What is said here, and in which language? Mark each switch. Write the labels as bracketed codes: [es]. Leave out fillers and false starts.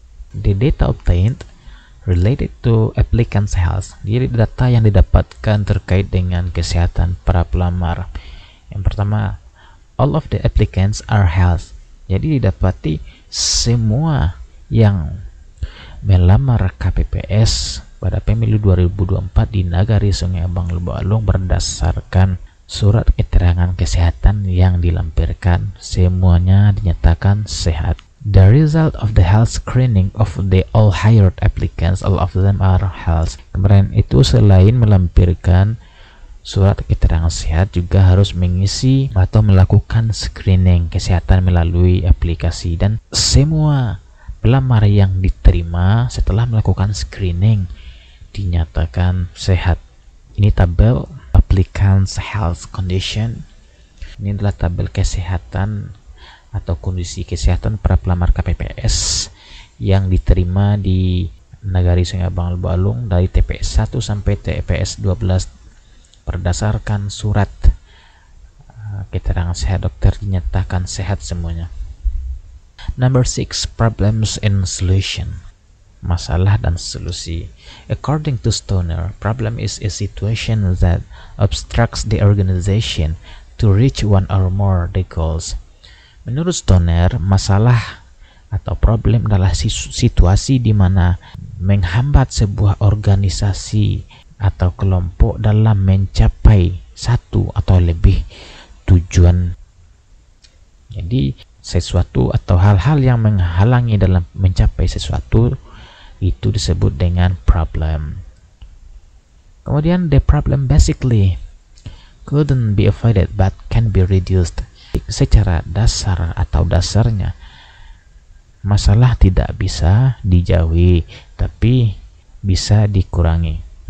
[en] The data obtained related to applicants' health. [id] Jadi data yang didapatkan terkait dengan kesehatan para pelamar. Yang pertama, [en] all of the applicants are health. [id] Jadi didapati semua yang melamar KPPS pada pemilu 2024 di Nagari Sungai Abang Lubuk Alung berdasarkan surat keterangan kesehatan yang dilampirkan, semuanya dinyatakan sehat. [en] The result of the health screening of the all hired applicants, all of them are health. [id] Kemarin itu selain melampirkan surat keterangan sehat, juga harus mengisi atau melakukan screening kesehatan melalui aplikasi, dan semua pelamar yang diterima setelah melakukan screening dinyatakan sehat. Ini tabel [en] applicants health condition. [id] Ini adalah tabel kesehatan atau kondisi kesehatan para pelamar KPPS yang diterima di Nagari Sungai Abang Lubuk-Alung dari TPS 1 sampai TPS 12 berdasarkan surat keterangan sehat dokter dinyatakan sehat semuanya. [en] Number 6, problems and solution. [id] Masalah dan solusi. [en] According to Stoner, problem is a situation that obstructs the organization to reach one or more the goals. [id] Menurut Stoner, masalah atau problem adalah situasi di mana menghambat sebuah organisasi atau kelompok dalam mencapai satu atau lebih tujuan. Jadi sesuatu atau hal-hal yang menghalangi dalam mencapai sesuatu itu disebut dengan problem. Kemudian [en] the problem basically couldn't be avoided but can be reduced. [id] Secara dasar atau dasarnya masalah tidak bisa dijauhi tapi bisa dikurangi.